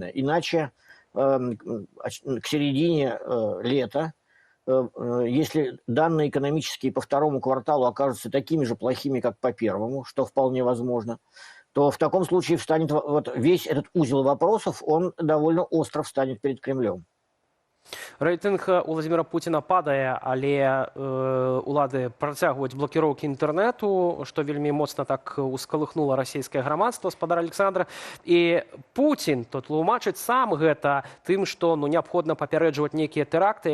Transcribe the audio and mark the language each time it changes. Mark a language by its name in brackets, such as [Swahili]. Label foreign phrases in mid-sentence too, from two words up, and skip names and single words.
[Russian] Иначе к середине лета, если данные экономические по второму кварталу окажутся такими же плохими, как по первому, что вполне возможно, то в таком случае встанет вот весь этот узел вопросов, он довольно остро встанет перед Кремлем. [Belarusian] Рэйтынг Владимира Путина падае, але улады працягваюць блокіроўкі інтэрнэту, што вельмі моцна так ускалыхнула расійскае грамадства, спадар Александра. І Путін то тлумачыць сам гэта тым, што неабходна папярэджваць нейкія тэракты.